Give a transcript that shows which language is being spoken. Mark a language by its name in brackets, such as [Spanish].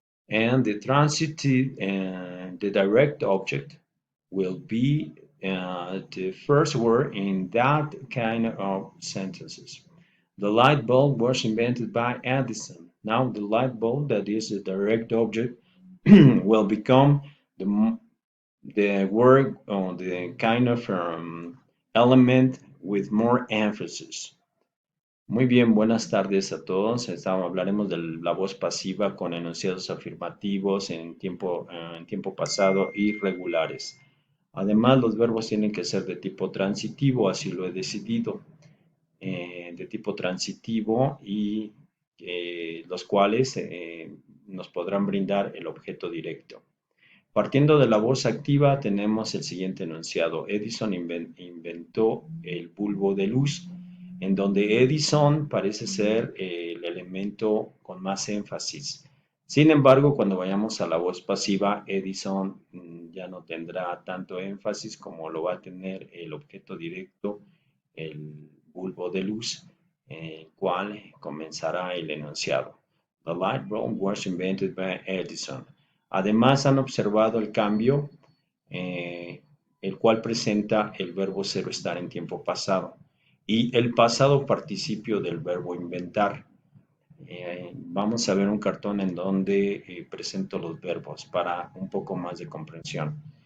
[English] And the transitive and the direct object will be the first word in that kind of sentences. The light bulb was invented by Edison. Now the light bulb, that is a direct object, will become the the word or the kind of element with more emphasis. [Spanish] Muy bien, buenas tardes a todos. Hablaremos de la voz pasiva con enunciados afirmativos en tiempo pasado y regulares. Además, los verbos tienen que ser de tipo transitivo, así lo he decidido, de tipo transitivo y los cuales nos podrán brindar el objeto directo. Partiendo de la voz activa, tenemos el siguiente enunciado. Edison inventó el bulbo de luz, en donde Edison parece ser el elemento con más énfasis. Sin embargo, cuando vayamos a la voz pasiva, Edison ya no tendrá tanto énfasis como lo va a tener el objeto directo, el bulbo de luz, el cual comenzará el enunciado. [English] The light bulb was invented by Edison. [Spanish] Además, han observado el cambio, el cual presenta el verbo ser estar en tiempo pasado y el pasado participio del verbo inventar. Vamos a ver un cartón en donde presento los verbos para un poco más de comprensión.